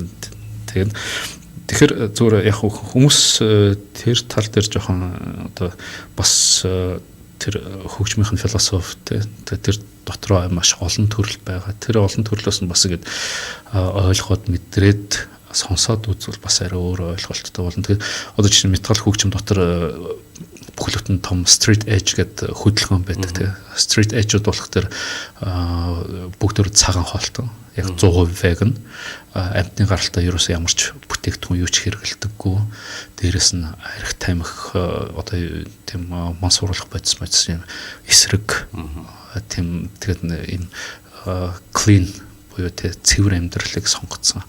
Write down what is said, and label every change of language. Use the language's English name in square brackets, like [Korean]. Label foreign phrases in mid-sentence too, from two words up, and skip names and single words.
[Mongolian] Тэгэхээр зүгээр яг хүмүүс тэр тал дээр жоохон одоо бас тэр хөгжмийн философи тэр дотроо маш олон төрөл байгаа. Тэр олон төрлөөс нь бас ингэж ойлгоод мэдрээд сонсоод үзвэл бас арай өөр ойлголттой болно. Тэгэхээр одоо чинь метал хөгжим дотор бүхлөтэн том [English] street edge [Mongolian] гэдэг хөдөлгөөн байдаг тийм. [English] Street edge- [Mongolian] уд болох тэр бүгд цагаан хоолтой. Яг 100% vegan. Амьтны гаралтай ерөөсөө ямар ч бүтээгдэхүүн юу ч хэрэглэдэггүй. Дээрээс нь арх тамхи одоо тийм мансууруулах бодис юм эсрэг тийм тэгээд энэ clean буюу тийм цэвэр амьдралыг сонгоцсон.